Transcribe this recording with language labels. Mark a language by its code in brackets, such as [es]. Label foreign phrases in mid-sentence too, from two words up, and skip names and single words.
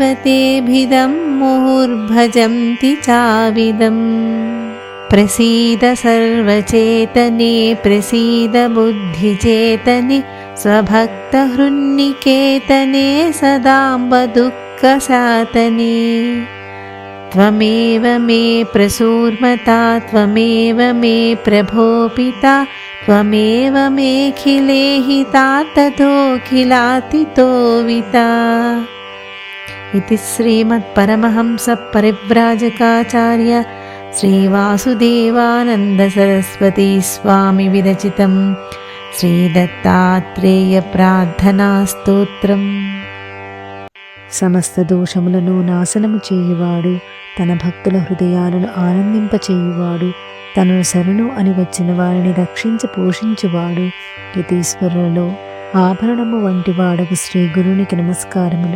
[sa] तेभिदं मुहुर्भजन्ति चाविदम् प्रसीद सर्वचेतने प्रसीद बुद्धिचेतने स्वभक्तहृन्निकेतने सदाम्ब दुःखशातने त्वमेव मे प्रसूर्मता त्वमेव मे प्रभो पिता त्वमेव मेऽखिलेहिता ततोऽखिलातितोविता। इति श्रीमत्परमहंसपरिव्राजकाचार्य श्रीवासुदेवानन्द सरस्वती स्वामी विरचितं श्रीदत्तात्रेय प्रार्थना स्तोत्रम्। [te] సమస్త దోషములను నాశనము చేయువాడు, తన భక్తుల హృదయాలను ఆనందింపచేయువాడు, తనను శరణు అని వచ్చిన వారిని రక్షించి పోషించువాడు, యతీశ్వరులలో ఆభరణము వంటి వాడకు శ్రీ గురునికి నమస్కారములు.